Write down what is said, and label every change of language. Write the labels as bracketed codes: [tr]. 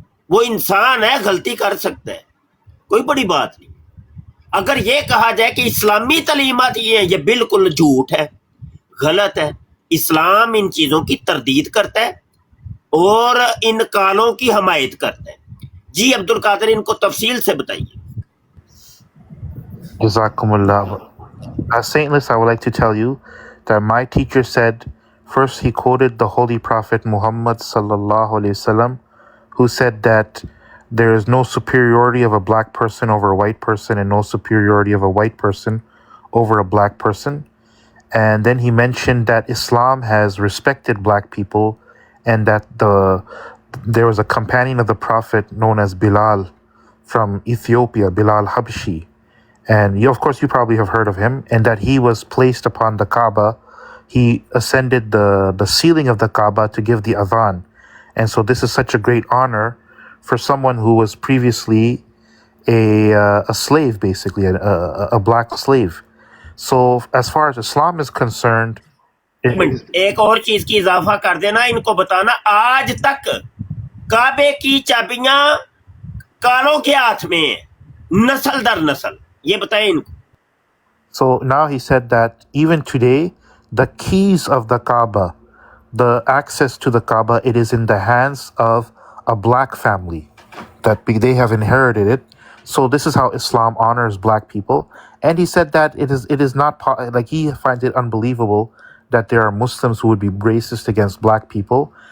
[ur] وہ انسان ہے، غلطی کر سکتا ہے، کوئی بڑی بات نہیں۔ اگر یہ کہا جائے کہ اسلامی تعلیمات یہ ہیں، یہ بالکل جھوٹ ہے، غلط ہے۔ اسلام ان چیزوں کی تردید کرتا ہے اور ان کالوں کی حمایت کرتا ہے۔ جی عبد القادر، ان کو تفصیل سے بتائیے۔ [ar] Jazakumullah. [en] Saintless, I would like to tell you that my teacher said, first he quoted the Holy Prophet Muhammad [ar] sallallahu alaihi wasallam, [en] who said that there is no superiority of a black person over a white person and no superiority of a white person over a black person. And then he mentioned that Islam has respected black people and that there was a companion of the Prophet known as Bilal from Ethiopia, Bilal Habshi. And of course, you probably have heard of him, and that he was placed upon the Kaaba. He ascended the ceiling of the Kaaba to give the adhan. And so this is such a great honor for someone who was previously a slave, basically, a black slave. So as far as Islam is concerned, [ur] ایک اور چیز کی اضافہ کر دینا، ان کو بتانا آج تک کعبے کی چابیاں کالوں کے ہاتھ میں ہیں، نسل در نسل، یہ بتائیں ان کو۔ [en] so now he said that even today, the keys of the Kaaba, the access to the Kaaba, it is in the hands of a black family, that they have inherited it. So this is how Islam honors black people. And he said that it is not like, he finds it unbelievable that there are Muslims who would be racist against black people.